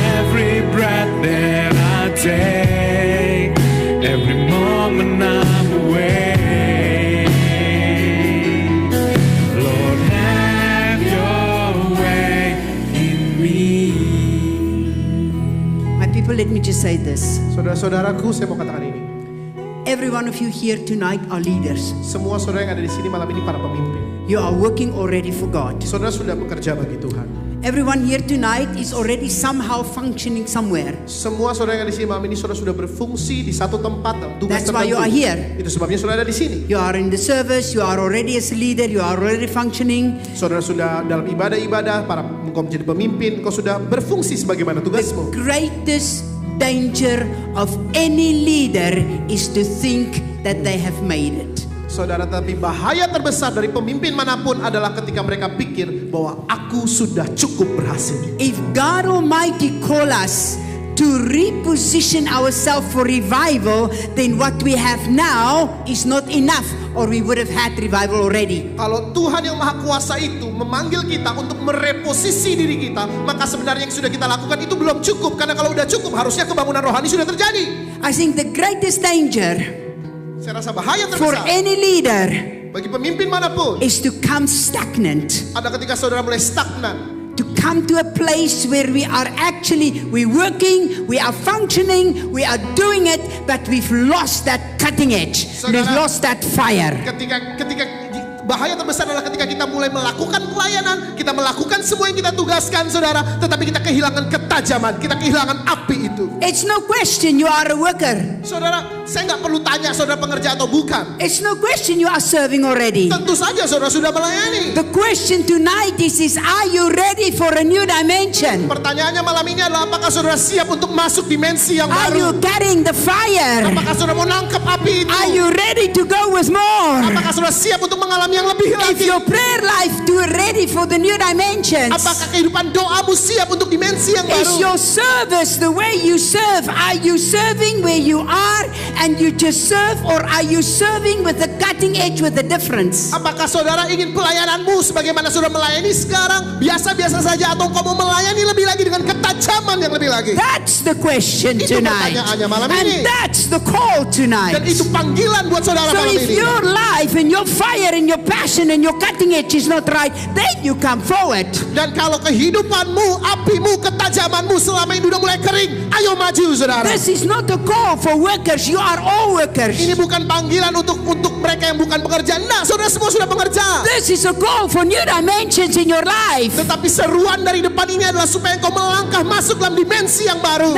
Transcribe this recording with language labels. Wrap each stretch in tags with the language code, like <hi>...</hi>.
<en>Every breath that I take, every moment I'm awake. Lord, have your way in me. My people, let me just say this.</en> <id>Saudara-saudaraku, saya mau katakan ini.</id> <en>Every one of you here tonight are leaders.</en> <id>Semua saudara yang ada di sini malam ini para pemimpin.</id> <en>You are working already for God.</en> <id>Saudara sudah bekerja bagi Tuhan.</id> <en>Everyone here tonight is already somehow functioning somewhere.</en> <id>Semua saudara yang ada di sini malam ini saudara sudah berfungsi di satu tempat dalam tugas</id> <en>That's why you are here.</en> <id>Itu sebabnya saudara ada di sini.</id> <en>You are in the service, you are already as a leader, you are already functioning.</en> <id>Saudara sudah dalam ibadah-ibadah, engkau menjadi pemimpin, engkau sudah berfungsi sebagaimana tugasmu.</id> <en>Greatest danger of any leader is to think that they have made it.</en> <id>Saudara, tapi bahaya terbesar dari pemimpin manapun adalah ketika mereka pikir bahwa aku sudah cukup berhasil.</id> <en>If God Almighty call us to reposition ourselves for revival, then what we have now is not enough, or we would have had revival already.</en> <id>Kalau Tuhan yang Maha Kuasa itu memanggil kita untuk mereposisi diri kita, maka sebenarnya yang sudah kita lakukan itu belum cukup. Karena kalau udah cukup, harusnya kebangunan rohani sudah terjadi.</id> <en>I think the greatest danger</en> <id>Saya rasa bahaya</id> <en>for</en> <id>terbesar</id> <en>any leader</en> <id>bagi pemimpin manapun</id> <en>is to come stagnant.</en> <id>ada ketika saudara mulai stagnan.</id> <en>To come to a place where we are we're working, we are functioning, we are doing it, but we've lost that cutting edge. We've lost that fire.</en> <id>Ketika bahaya terbesar adalah ketika kita mulai melakukan pelayanan, kita melakukan semua yang kita tugaskan, saudara, tetapi kita kehilangan ketajaman, kita kehilangan api itu.</id> <en>It's no question you are a worker.</en> <id>Saudara, saya nggak perlu tanya saudara pengerja atau bukan.</id> <en>It's no question you are serving already.</en> <id>Tentu saja saudara sudah melayani.</id> <en>The question tonight is are you ready for a new dimension?</en> <id>Pertanyaannya malam ini adalah apakah saudara siap untuk masuk dimensi yang</id> <en>Are you</en> <id>baru?</id> <en>carrying the fire?</en> <id>Apakah saudara mau nangkep api itu?</id> <en>Are you ready to go with more?</en> <id>Apakah saudara siap untuk mengalami yang lebih</id> <en>If your prayer life too ready for the new dimensions,</en> <id>Apakah kehidupan doamu siap untuk dimensi yang</id> <en>is</en> <id>baru?</id> <en>your service the way you serve? Are you serving where you are and you just serve, or are you serving with the cutting edge with the difference?</en> <id>Apakah saudara ingin pelayananmu sebagaimana saudara melayani sekarang biasa-biasa saja, atau kau mau melayani lebih lagi dengan ketajaman yang lebih lagi?</id> <en>That's the question</en> <id>Itu</id> <en>tonight.</en> <id>pertanyaannya malam</id> <en>And</en> <id>ini.</id> <en>that's the call tonight.</en> <id>Dan itu panggilan buat saudara</id> <en>So</en> <id>malam</id> <en>if</en> <id>ini.</id> <en>your life and your fire and your passion and your cutting edge is not right, then you come forward.</en> <id>Dan kalau kehidupanmu, apimu, ketajamanmu selama ini udah mulai kering, ayo maju saudara.</id> <en>This is not a call for workers. You are all workers.</en> <id>Ini bukan panggilan untuk mereka yang bukan pekerja. Nah, saudara semua sudah pekerja.</id> <en>This is a call for new dimensions in your life.</en> <id>Tetapi seruan dari depan ini adalah supaya engkau melangkah masuk dalam dimensi yang baru.</id>